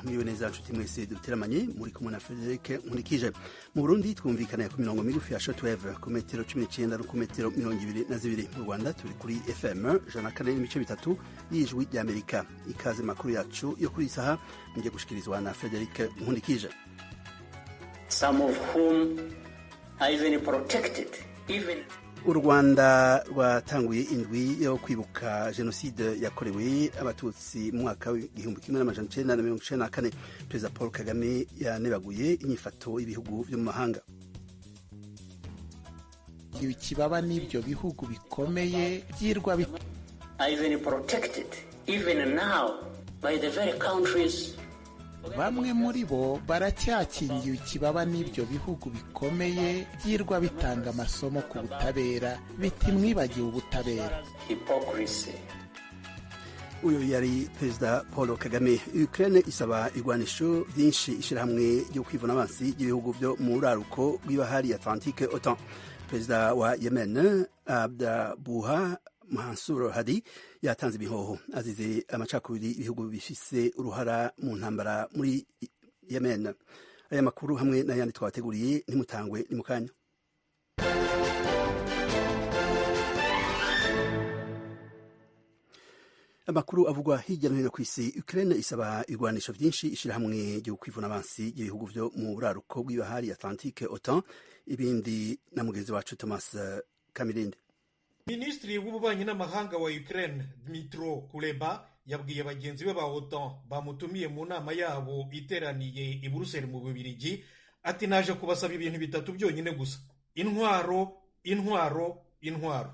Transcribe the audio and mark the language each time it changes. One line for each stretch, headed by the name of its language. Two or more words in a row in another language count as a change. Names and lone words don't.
Rundi: Mwiwe neza nshuti mwese duteramanye muri kumwe na Frederic Nkurikije. Mu Burundi twumvikana ku mirongo migufi ya shortwave ku metero 19 no ku metero 22. Mu Rwanda turi kuri FM 104.3 y'ijwi ry'Amerika. Ikaze makuru yacu yo kuri isaha ngiye gushikirizwa na Frederic Nkurikije.
English: Some of whom are even protected even
Rundi: U Rwanda rwatanguye indwi yo kwibuka jenoside yakorewe abatutsi mu mwaka w'igihumbi kimwe n'amajana icenda na mirongo icenda na kane. Perezida Paul Kagame yanebaguye inyifato y'ibihugu vyo mu mahanga.
Kinyarwanda: Ikibaba n'ibyo bihugu bikomeye byirwa
English: even protected even now by the very countries.
Kinyarwanda: Bamwe muri bo baracyakingiwe ikibaba n'ibyo bihugu bikomeye byirwa bitanga amasomo ku butabera biti mwibagiwe ubutabera. Hypocrisy.
Rundi: Uyu yari Perezida Paul Kagame. Ukraine isaba igwanisho byinshi ishirahamwe ryo kwivuna abansi y'ibihugu byo mu raruko rw'ibahari Atlantique OTAN. Perezida wa Yemen Abdabuha Mansour Hadi yatanze ibihoho azize amacakubiri ibihugu bifise uruhara mu ntambara muri Yemen. Aya makuru hamwe n'ayandi twabateguriye ntimutangwe ni mukanya. Amakuru avugwa hirya no hino ku isi. Ukraine isaba igwanisho vyinshi ishirahamwe ryo kwivuna abansi y'ibihugu vyo mu buraruko bw'ibahari Atlantique OTAN. Ibindi na mugenzi wacu Thomas Kamirinde. Minisitiri w'ububanyi n'amahanga wa Ukraine Dmytro Kuleba yabwiye bagenzi be ba OTAN bamutumiye mu nama yabo iteraniye i Buruseli mu Bubiligi ati naje kubasaba ibintu bitatu byonyine gusa: intwaro, intwaro, intwaro.